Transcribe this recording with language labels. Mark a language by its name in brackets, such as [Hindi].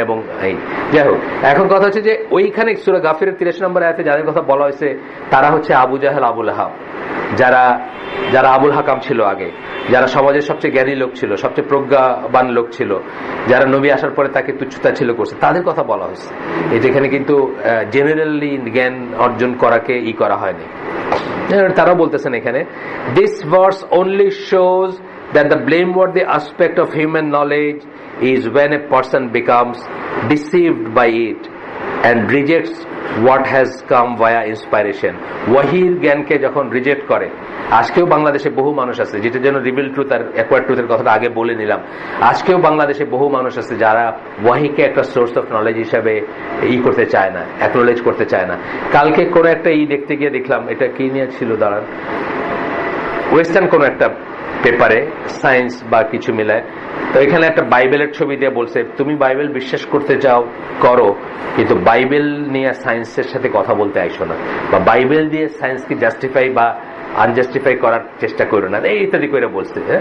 [Bangla] এবং যাই হোক, এখন কথা হচ্ছে যে ওইখানে সূরা গাফিরের 83 নম্বর আয়াতে যাদের কথা বলা হয়েছে তারা হচ্ছে আবু জাহেল, আবু লাহাব, যারা আবুল হাকাম ছিল আগে, যারা সমাজের সবচেয়ে জ্ঞানী লোক ছিল, সবচেয়ে প্রজ্ঞাবান লোক ছিল, যারা নবী আসার পরে তাকে তুচ্ছতা ছিল করছে, তাদের কথা বলা হয়েছে। এখানে কিন্তু জেনারেলি জ্ঞান অর্জন করাকে করা হয়নি। তারাও বলতেছেন এখানে, [English] This verse only shows that the blameworthy aspect of human knowledge is when a person becomes deceived by it and rejects what has come via inspiration. [Bangla] ওয়াহির জ্ঞানকে যখন রিজেক্ট করে, আজকেও বাংলাদেশে বহু মানুষ আছে, যেটা যেন রিভিল ট্রুথ আর অ্যাকোয়ার্ড ট্রুথের কথাটা আগে বলে নিলাম, আজকেও বাংলাদেশে বহু মানুষ আছে যারা ওয়াহিকে একটা সোর্স অফ নলেজ হিসাবে করতে চায় না, অ্যাকনোলেজ করতে চায় না। কালকে কোনো একটা দেখতে গিয়ে দেখলাম, এটা কি নিয়ে ছিল দাঁড়ান, ওয়েস্টার্ন কোনো একটা পেপারে সায়েন্স বা কিছু মিলায়, তো এখানে একটা বাইবেলের ছবি দিয়ে বলছে তুমি বাইবেল বিশ্বাস করতে চাও করো, কিন্তু বাইবেল নিয়ে সায়েন্সের সাথে কথা বলতে আইসো না, বা বাইবেল দিয়ে সায়েন্সকে জাস্টিফাই বা আনজাস্টিফাই করার চেষ্টা করো না, এই ইত্যাদি করে বলছে।